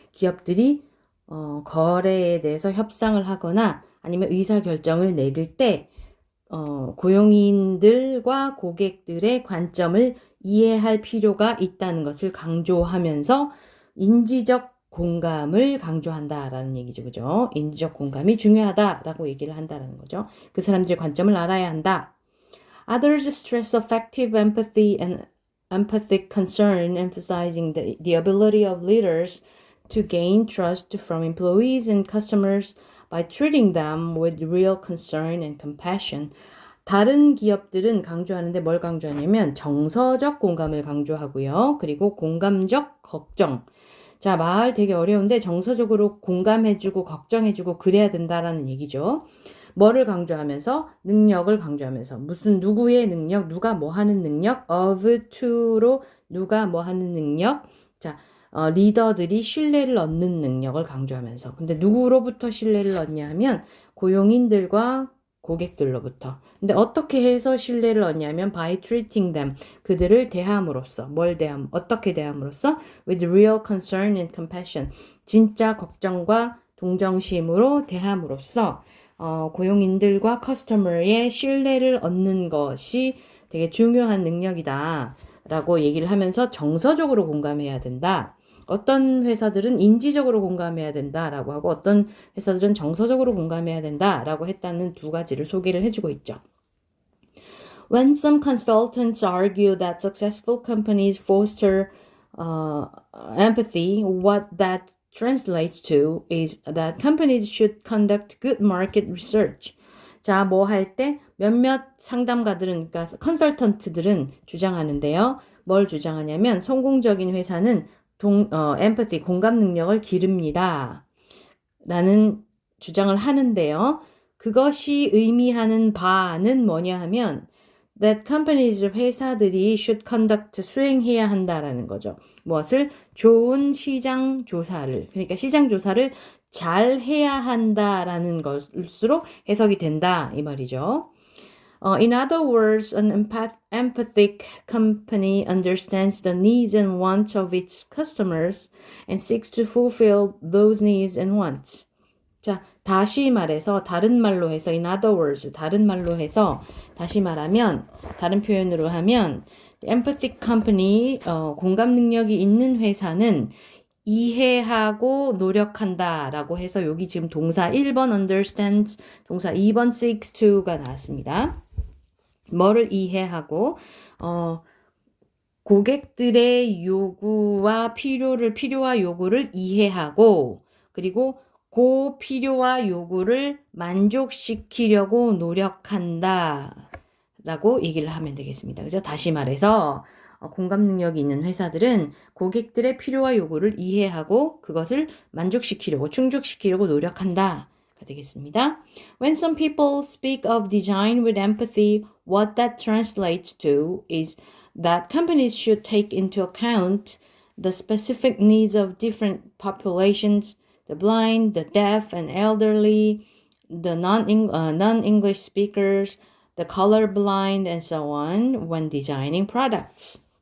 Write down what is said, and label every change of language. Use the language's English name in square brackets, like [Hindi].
[Korean] 기업들이 거래에 대해서 협상을 하거나 아니면 의사결정을 내릴 때 고용인들과 고객들의 관점을 이해할 필요가 있다는 것을 강조하면서 인지적 공감을 강조한다라는 얘기죠. 그죠? 인지적 공감이 중요하다라고 얘기를 한다라는 거죠. 그 사람들의 관점을 알아야 한다. [English] Others stress affective empathy and empathic concern, emphasizing the ability of leaders to gain trust from employees and customers by treating them with real concern and compassion. [Korean] 다른 기업들은 강조하는데 뭘 강조하냐면 정서적 공감을 강조하고요. 그리고 공감적 걱정. 자, 말 되게 어려운데 정서적으로 공감해주고 걱정해주고 그래야 된다라는 얘기죠. 뭐를 강조하면서? 능력을 강조하면서. 무슨 누구의 능력, 누가 뭐 하는 능력, of to로 누가 뭐 하는 능력. 자, 리더들이 신뢰를 얻는 능력을 강조하면서. 근데 누구로부터 신뢰를 얻냐 하면 고용인들과 고객들로부터. 근데 어떻게 해서 신뢰를 얻냐면 [English] by treating them. [Korean] 그들을 대함으로써. 어떻게 대함으로써? [English] with real concern and compassion. [Korean] 진짜 걱정과 동정심으로 대함으로써 고용인들과 커스터머의 신뢰를 얻는 것이 되게 중요한 능력이다. 라고 얘기를 하면서 정서적으로 공감해야 된다. 어떤 회사들은 인지적으로 공감해야 된다라고 하고 어떤 회사들은 정서적으로 공감해야 된다라고 했다는 두 가지를 소개를 해주고 있죠. [English] When some consultants argue that successful companies foster empathy, what that translates to is that companies should conduct good market research. [Korean] 자, 뭐 할 때 몇몇 상담가들은, 그러니까 컨설턴트들은 주장하는데요. 뭘 주장하냐면 성공적인 회사는 empathy, 공감 능력을 기릅니다. 라는 주장을 하는데요. 그것이 의미하는 바는 뭐냐 하면 [English] that companies, [Korean] 회사들이 [English] should conduct, [Korean] 수행해야 한다라는 거죠. 무엇을? 좋은 시장 조사를, 그러니까 시장 조사를 잘 해야 한다라는 것으로 해석이 된다 이 말이죠. [English] In other words, an empathic company understands the needs and wants of its customers and seeks to fulfill those needs and wants. [Korean] 자, 다시 말해서 다른 말로 해서 [English] in other words, [Korean] 다른 말로 해서 다시 말하면 다른 표현으로 하면 [English] empathic company, [Korean] 공감 능력이 있는 회사는 이해하고 노력한다라고 해서 여기 지금 동사 1번 understands, 동사 2번 [English] seeks to [Korean] 가 나왔습니다. 뭐를 이해하고 고객들의 요구와 필요와 요구를 이해하고 그리고 그 필요와 요구를 만족시키려고 노력한다 라고 얘기를 하면 되겠습니다. 그죠? 다시 말해서 공감 능력이 있는 회사들은 고객들의 필요와 요구를 이해하고 그것을 만족시키려고 충족시키려고 노력한다 가 되겠습니다. [English] When some people speak of design with empathy, what that translates to is that companies should take into account the specific needs of different populations, the blind, the deaf and elderly, the non-English speakers, the colorblind, and so on when designing products.